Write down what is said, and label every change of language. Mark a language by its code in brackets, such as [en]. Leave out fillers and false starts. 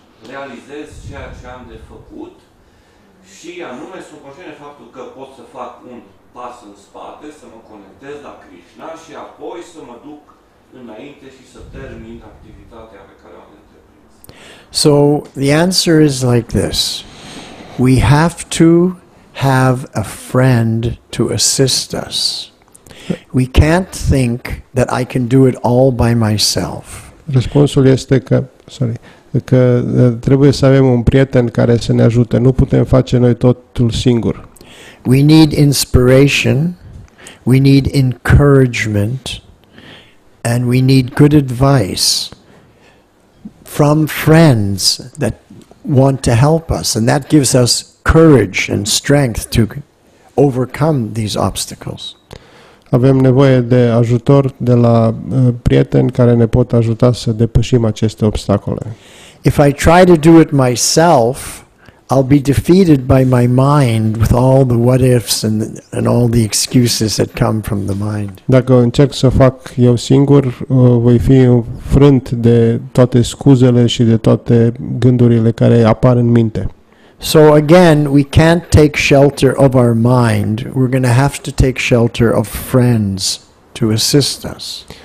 [ro] realizez ceea ce am de făcut și anume sunt conștient de faptul că pot să fac un pas în spate, să mă conectez la Krishna și apoi să mă duc înainte și să termin activitatea pe care o am întreprins. [en] So the answer is like this. We have to have a friend to assist us. We can't think that I can do it all by myself. [ro] Răspunsul este că trebuie să avem un prieten care să ne ajute. Nu putem face noi totul singur. [en] We need inspiration, we need encouragement, and we need good advice from friends that want to help us, and that gives us courage and strength to overcome these obstacles. [ro] Avem nevoie de ajutor de la prieteni care ne pot ajuta să depășim aceste obstacole. [en] If I try to do it myself, I'll be defeated by my mind with all the what ifs and all the excuses that come from the mind. [ro] Dacă încerc să fac eu singur, voi fi frânt de toate scuzele și de toate gândurile care apar în minte. [en] So again, we can't take shelter of our mind. We're going to have to take shelter of friends to assist us